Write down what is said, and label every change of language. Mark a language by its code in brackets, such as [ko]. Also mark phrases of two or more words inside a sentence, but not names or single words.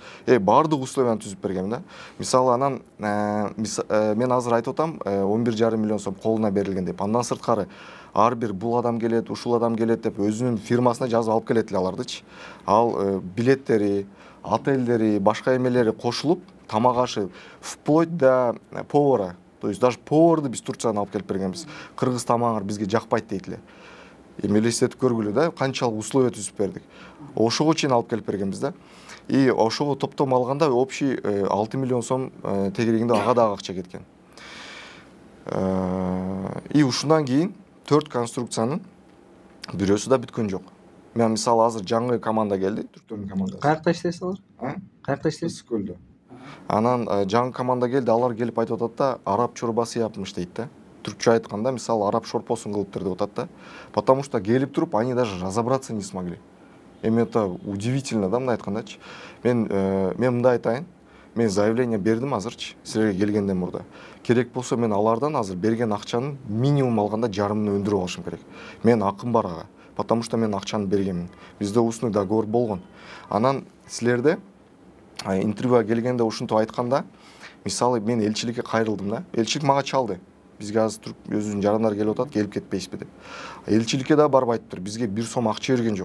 [ky] Баардык условияны түзүп бергем да. Мисалы анан мен азыр айтып атам, 11,5 миллион сом колуна берилген деп. Андан сырткары ар бир бул адам келет, ушул адам келет деп өзүнүн фирмасына жазып алып келет эле алардычы. Ал билеттери, отелдери, башка эмелери кошулуп, тамак ашы [ru] вплоть до повара. То есть даже [ky] поварды биз Турциядан алып келип бергенбиз. Кыргыз тамагыңар бизге жакпайт дейт эле. Элестетип көргүлө да, канчалык условия түзүп бердик. Ошого чейин алып келип бергенбиз да. И ошого топтом алганда общий 6 миллион сом тегерегинде ага дагы акча кеткен. И ушундан кийин 4 конструкциянын бирөөсү да бүткөн жок. Мен мисалы азыр жаңы команда келди, түрктөрдүн командасы. Каякта иштейсиз алар? Каякта иштейсиз? Көлдө. Анан жаңы команда келди, алар келип айтып атат да, [tr] араб чорбасы япмыш [ky] дейт да. Түркчө айтканда, мисалы араб шорпосун кылыптыр деп атат да. [ru] Потому что [ky] келип туруп, [ru] они даже разобраться не смогли. Это удивительно да, [ky] мындай айткандачы. Мен мындай айтайын. Мен заявление бердим азырчы, силерге келгенден мурда. Керек болсо мен алардан азыр берген акчанын минимум алганда жарымын өндүрүп алышым керек. Мен акым бар ага. [ru] Потому что [ky] мен акчаны бергенмин. Бизде устный договор болгон. Анан силерде интервьюга келгенде ушинтип айтканда, мисалы мен элчиликке кайрылдым да. Элчилик мага чалды. Бизге азыр өзүнүн жарандар келип атат, келип кетпейсизби деп. Элчиликке да барып айтыптыр, бизге 1 сом акча берген жок.